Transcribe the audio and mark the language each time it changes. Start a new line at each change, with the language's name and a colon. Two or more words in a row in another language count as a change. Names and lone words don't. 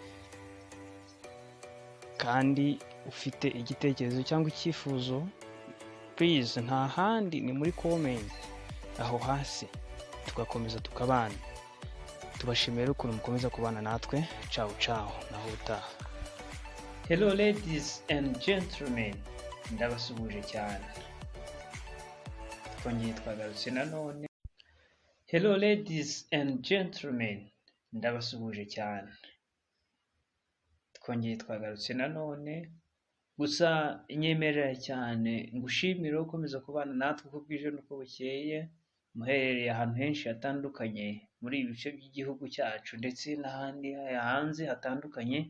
Kinyarwanda: Kandi ufite igitekerezo cyangwa icyifuzo please nta handi ni muri comment aho hasi, tugakomeza tukabana. Tubashimira ukuntu mukomeza kubana natwe.
Italian: Ciao ciao,
Kinyarwanda: naho utaha.
English: Hello ladies and gentlemen,
Kinyarwanda: ndabasuhuje cyane. Twongeye twagarutse nanone.
English: Hello ladies and gentlemen,
Kinyarwanda: ndabasuhuje cyane. Twongeye twagarutse nanone. Gusa nyemerera cyane ngushimira ukomeza kubana natwe uko bwije n'uko bukeye, muherereye ahantu henshi hatandukanye muri ibi bice by'igihugu cyacu ndetse n'ahandi hanze hatandukanye.